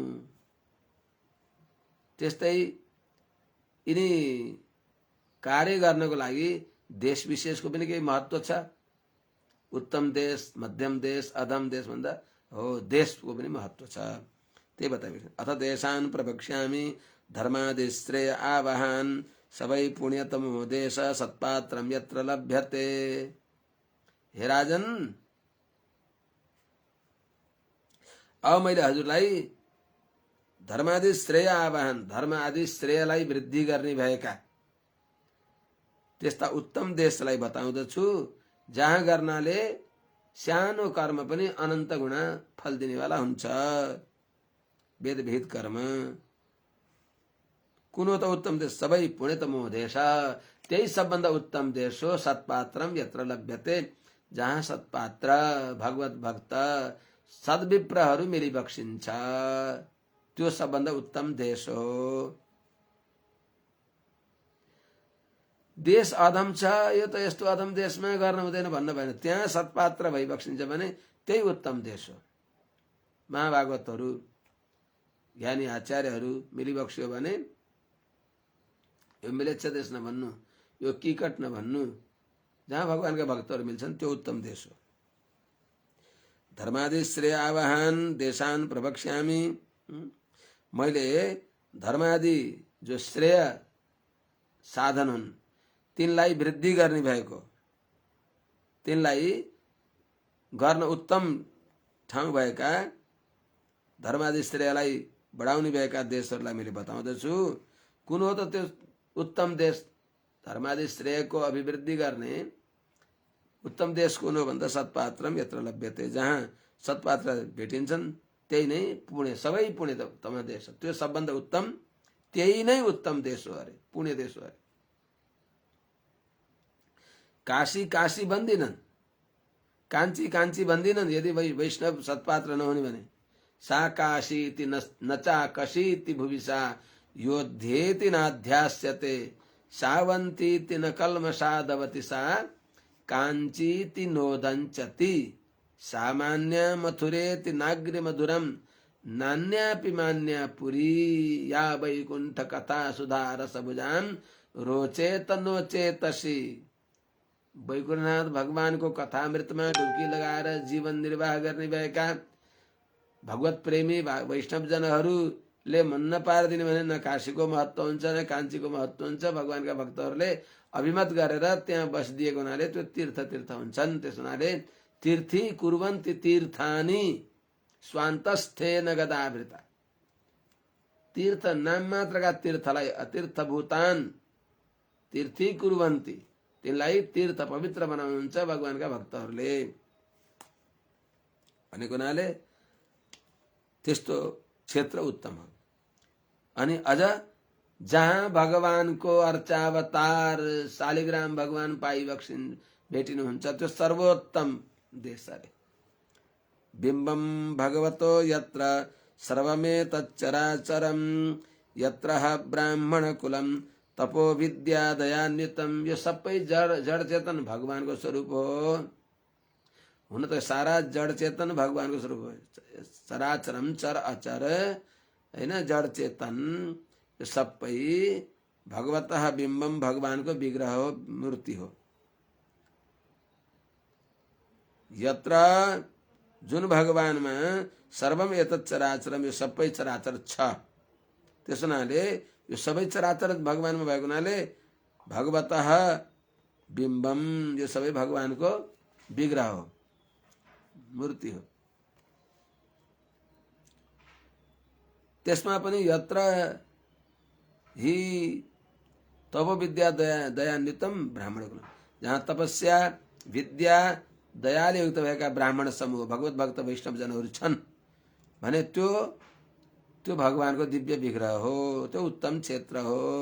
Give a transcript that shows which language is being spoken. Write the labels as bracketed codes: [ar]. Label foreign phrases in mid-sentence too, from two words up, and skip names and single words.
[ne] त्यस्तै यिनी कार्य गर्नको लागि देश विशेषको पनि केही महत्त्व छ। उत्तम देश, मध्यम देश, अधम देश भन्दा हो देशको पनि महत्त्व छ। त्यही बताइएको [sa] अथ देशान् प्रवक्ष्यामि धर्मादिश्रेय आवाहान सबै पुण्यतमो देश सत्पात्रम यत्र लभ्यते। [ne] हे राजन, अब मैले हजुरलाई [sa] धर्मादि श्रेय आवाहन, [ne] धर्म आदि श्रेयलाई वृद्धि गर्ने भएका त्यस्ता उत्तम देशलाई बताउँदछु, जहाँ गर्नाले सानो कर्म पनि अनन्त गुणा फल दिनेवाला हुन्छ। वेदविहित कर्म कुन हो त उत्तम देश? [sa] सबै पुण्यतमो [ne] देश, त्यही सबभन्दा उत्तम देश हो। [sa] सत्पात्रम यत्र लभ्यते, [ne] जहाँ सत्पात्र भगवत भक्त सद्विप्रहरू मिली बक्सिन्छ, त्यो सबभन्दा उत्तम देश हो। देश अधम छ, यो त यस्तो अधम देशमा गर्न हुँदैन भन्न भएन। त्यहाँ सत्पात्र भई बक्सिन्छ भने त्यही उत्तम देश हो। महाभागवतहरू ज्ञानी आचार्यहरू मिलिबक्स्यो भने यो मिलेच्छ देश नभन्नु, यो किकट नभन्नु, जहाँ भगवानका भक्तहरू मिल्छन् त्यो उत्तम देश हो। [sa] धर्मादि श्रेय आवाहन देशान प्रवक्ष्यामि। [ne] मैले धर्मादि जो श्रेय साधन हुन् तिनलाई वृद्धि गर्ने भएको, तिनलाई गर्न उत्तम ठाउँ भएका, धर्मादि श्रेयलाई बढाउने भएका देशहरूलाई मैले बताउँदछु। कुन हो त त्यो उत्तम देश? धर्मादि श्रेयको अभिवृद्धि गर्ने उत्तम देश कुन हो भन्दा [sa] सत्पात्रम यत्र लभ्यते, [ne] जहाँ सत्पात्र भेटिन्छन् त्यही नै पुण्य, सबै पुण्यतम देश हो। त्यो सबभन्दा उत्तम, त्यही नै उत्तम देश हो अरे, पुण्य देश हो अरे। काशी काशी भन्दिनन्, काञ्ची काञ्ची भन्दिनन् यदि वैष्णव सत्पात्र नहुने भने। [sa] सा काशी इति नचा कशीति भुविसा योध्येति नाध्यास्यते सावन्तीति न कल्मषादवति सा काञ्चीति नोदञ्चति सामान्य मथुरेति नाग्रि मधुरम नान्यापि मान्या पुरी या वैकुंठ कथा सुधा रसभुजाम रोचेत नोचेतसी। [ne] वैकुंठनाथ भगवान को कथामृतमा डुब्की लगाएर जीवन निर्वाह गर्ने भएका भगवत प्रेमी वैष्णव जनहरूले मन नपारिदिने भने न काशीको महत्व हुन्छ न काञ्चीको महत्व हुन्छ। भगवानका भक्तहरूले अभिमत गरेर त्यहाँ बसिदिएको हुनाले त्यो तीर्थ हुन्छन्। त्यस हुनाले [sa] तीर्थी कुर्वन्ति तीर्थानि स्वान्तस्थेन गदावृता। [ne] तीर्थ नाम मात्रका तीर्थलाई [sa] अतीर्थ भूतान तीर्थी कुर्वन्ति, [ne] तिनलाई तीर्थ पवित्र बनाउनुहुन्छ भगवानका भक्तहरूले भनेको हुनाले त्यस्तो क्षेत्र उत्तम हो। अनि अझ जहाँ भगवानको अर्चावतार शालिग्राम भगवान पाइबक्सिन् भेटिनुहुन्छ त्यो सर्वोत्तम देश अरे। [sa] बिम्बम भगवतो यत्र सर्वमेतच्चराचरम यत्र ब्राह्मण कुलम तपो विद्या दयान्वितम। [ne] यो सबै जड चेतन भगवानको स्वरूप हो। हुन त सारा जड चेतन भगवानको स्वरूप हो। चराचरम चर अचर हैन, जड चेतन यो सबै [sa] भगवतः बिम्बम [ne] भगवानको विग्रह हो, मूर्ति हो। यत्र जुन भगवानमा [sa] सर्वम एतत् चराचरम [ne] यो सबै चराचर छ। त्यस हुनाले यो सबै चराचर भगवानमा भएको हुनाले [sa] भगवतः बिम्बम [ne] यो सबै भगवानको विग्रह हो, मूर्ति हो। त्यसमा पनि [sa] यत्र हि तप विद्या दयान्वितम ब्राह्मण कुल, [ne] जहाँ तपस्या विद्या दयाले युक्त भएका ब्राह्मण समूह भगवत भक्त वैष्णव जनहरू छन् भने त्यो भगवानको दिव्य विग्रह हो, त्यो उत्तम क्षेत्र हो।